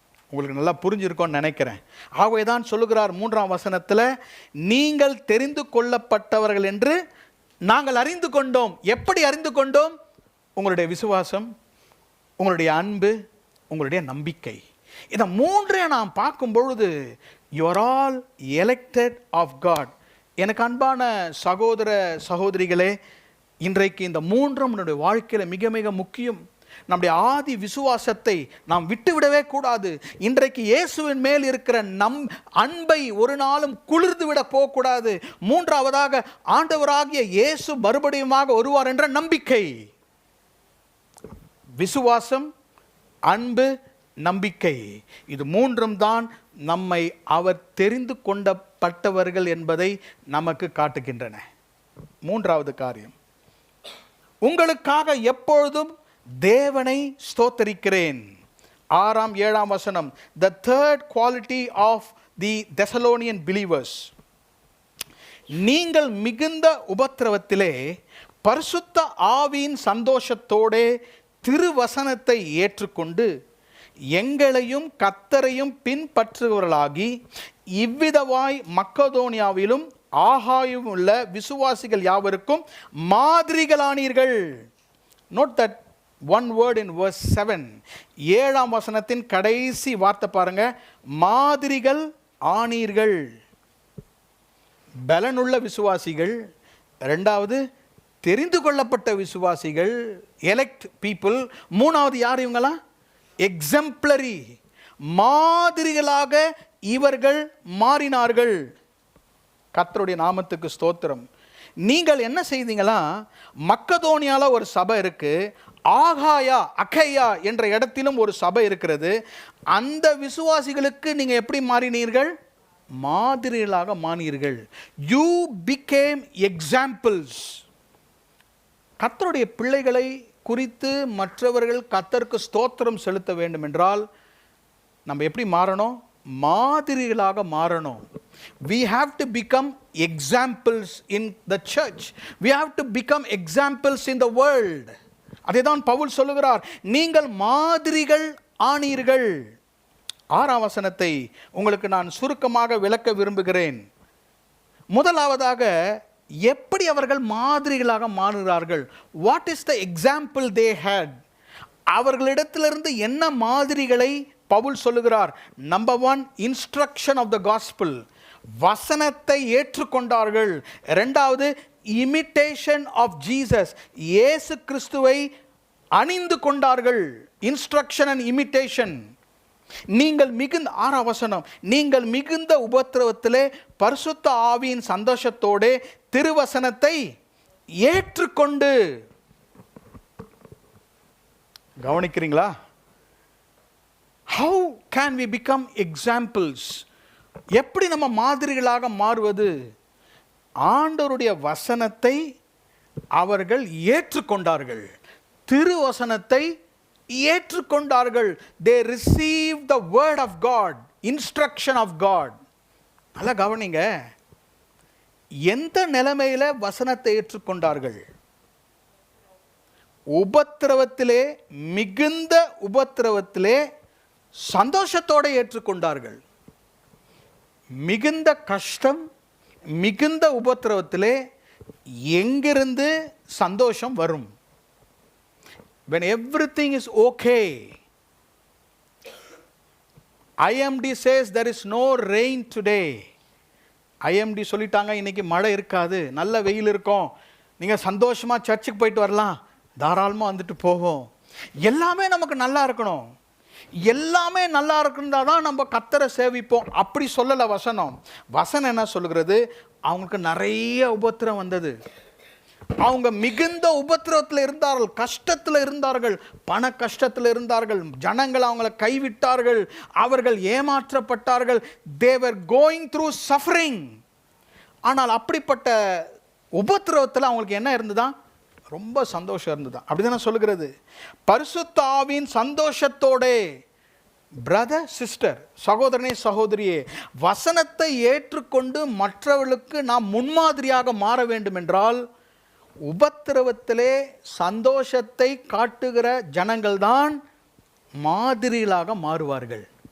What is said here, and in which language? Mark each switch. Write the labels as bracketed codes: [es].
[ta] உங்களுக்கு நல்லா புரிஞ்சிருக்கோன்னு நினைக்கிறேன். ஆகவே தான் சொல்லுகிறார் 3ஆம் வசனத்தில், நீங்கள் தெரிந்து கொள்ளப்பட்டவர்கள் என்று நாங்கள் அறிந்து கொண்டோம். எப்படி அறிந்து கொண்டோம்? உங்களுடைய விசுவாசம், உங்களுடைய அன்பு, உங்களுடைய நம்பிக்கை. இந்த மூன்றை நாம் பார்க்கும் பொழுது [en] you are all elected of God. [ta] எனக்கு அன்பான சகோதர சகோதரிகளே, இன்றைக்கு இந்த மூன்றும் நம்முடைய வாழ்க்கையில் மிக மிக முக்கியம். நம்முடைய ஆதி விசுவாசத்தை நாம் விட்டுவிடவே கூடாது. இன்றைக்கு இயேசுவின் மேல் இருக்கிற அன்பை ஒரு நாளும் குளிர்ந்து விட போகக்கூடாது. மூன்றாவதாக ஆண்டவராகிய இயேசு மறுபடியுமாக வருவார் என்ற நம்பிக்கை. விசுவாசம், அன்பு, நம்பிக்கை, இது மூன்றும் தான் நம்மை அவர் தெரிந்து கொண்டப்பட்டவர்கள் என்பதை நமக்கு காட்டுகின்றன. மூன்றாவது காரியம், உங்களுக்காக எப்பொழுதும் தேவனை ஸ்தோத்தரிக்கிறேன். 6 7 வசனம். [en] The third quality of the Thessalonian believers. [ta] நீங்கள் மிகுந்த உபத்திரவத்திலே பரிசுத்த ஆவியின் சந்தோஷத்தோடே திருவசனத்தை ஏற்றுக்கொண்டு எங்களையும் கர்த்தரையும் பின்பற்றுகிறவர்களாகி இவ்விதமாய் மக்கதோனியாவிலும் ஆகாயும் உள்ள விசுவாசிகள் யாவருக்கும் மாதிரிகளானீர்கள். [en] Note that one word in verse 7. [ta] 7 வசனத்தின் கடைசி வார்த்தை பாருங்க, மாதிரிகள் ஆனீர்கள். பலனுள்ள விசுவாசிகள், இரண்டாவது தெரிந்து கொள்ளப்பட்ட விசுவாசிகள், [en] elect people, [ta] மூணாவது யார் இவங்களா? எக்ஸம்ப்ளரி, மாதிரிகளாக இவர்கள் மாறினார்கள். கர்த்தருடைய நாமத்துக்கு ஸ்தோத்திரம். நீங்கள் என்ன செய்தீங்களா? மக்கதோனியால ஒரு சபை இருக்கு, அகையா என்ற இடத்திலும் ஒரு சபை இருக்கிறது. அந்த விசுவாசிகளுக்கு நீங்க எப்படி மாறினீர்கள்? மாதிரிகளாக மாறினீர்கள். [en] You became examples. [ta] கர்த்தருடைய பிள்ளைகளை குறித்து மற்றவர்கள் கர்த்தருக்கு ஸ்தோத்திரம் செலுத்த வேண்டும் என்றால் நம்ம எப்படி மாறணும்? மாதிரிகளாக மாறணும். [en] We have to become examples in the church. We have to become examples in the world. [ta] அதைதான் பவுல் சொல்லுகிறார், நீங்கள் மாதிரிகள் ஆனீர்கள். 6 வசனத்தை உங்களுக்கு நான் சுருக்கமாக விளக்க விரும்புகிறேன். முதலாவதாக எப்படி அவர்கள் மாதிரிகளாக மாறுகிறார்கள்? [en] What is the example they had? [ta] அவர்களிடத்திலிருந்து என்ன மாதிரிகளை பவுல் சொல்லுகிறார்? [en] Number 1, instruction of the gospel. [ta] வசனத்தை ஏற்றுக்கொண்டார்கள். இரண்டாவது, [en] Imitation of Jesus. [ta] இயேசு கிறிஸ்துவை அணிந்து கொண்டார்கள். [en] Instruction and imitation. [ta] நீங்கள் மிகுந்த 6 வசனம், நீங்கள் மிகுந்த உபத்திரவத்திலே பரிசுத்த ஆவியின் சந்தோஷத்தோட திருவசனத்தை ஏற்றுக்கொண்டு. கவனிக்கிறீங்களா? [en] How can we become examples? [ta] எப்படி நம்ம மாதிரிகளாக மாறுவது? ஆண்டவருடைய வசனத்தை அவர்கள் ஏற்றுக்கொண்டார்கள். திருவசனத்தை ஏற்றுக்கொண்டார்கள். [en] They received the word of God, instruction of God. [ta] நல்லா கவனிங்க, எந்த நிலைமையில வசனத்தை ஏற்றுக்கொண்டார்கள்? உபத்திரவத்திலே, மிகுந்த உபத்திரவத்திலே சந்தோஷத்தோடு ஏற்றுக்கொண்டார்கள். மிகுந்த கஷ்டம், மிகுந்த உபத்திரவத்திலே எங்கிருந்து சந்தோஷம் வரும்? [en] When everything is okay. IMD says there is no rain today. [ta] IMD சொல்லிட்டாங்க, இன்னைக்கு மழை இருக்காது, நல்ல வெயில் இருக்கும், நீங்கள் சந்தோஷமாக சர்ச்சுக்கு போயிட்டு வரலாம், தாராளமாக வந்துட்டு போவோம். எல்லாமே நமக்கு நல்லா இருக்கணும், எல்லாமே நல்லா இருக்குன்னா தான் நம்ம கர்த்தரை சேவிப்போம். அப்படி சொல்லலை வசனம். வசனம் என்ன சொல்லுகிறது? அவங்களுக்கு நிறைய உபத்திரம் வந்தது, அவங்க மிகுந்த உபத்திரவத்தில் இருந்தார்கள், கஷ்டத்தில் இருந்தார்கள், பண கஷ்டத்தில் இருந்தார்கள், ஜனங்கள் அவங்களை கைவிட்டார்கள், அவர்கள் ஏமாற்றப்பட்டார்கள். [en] they were going through suffering. [ta] ஆனால் அப்படிப்பட்ட உபத்திரவத்தில் அவங்களுக்கு என்ன இருந்ததா? ரொம்ப சந்தோஷம் இருந்ததா. அப்படிதானே சொல்லுகிறது. பரிசுத்த ஆவியின் சந்தோஷத்தோட [en] brother sister, [ta] சகோதரனே சகோதரியே, வசனத்தை ஏற்றுக்கொண்டு மற்றவர்களுக்கு நாம் முன்மாதிரியாக மாற வேண்டும் என்றால் உபத்திரவத்திலே சந்தோஷத்தை காட்டுகிற ஜனங்கள் தான் மாதிரிகளாக மாறுவார்கள்.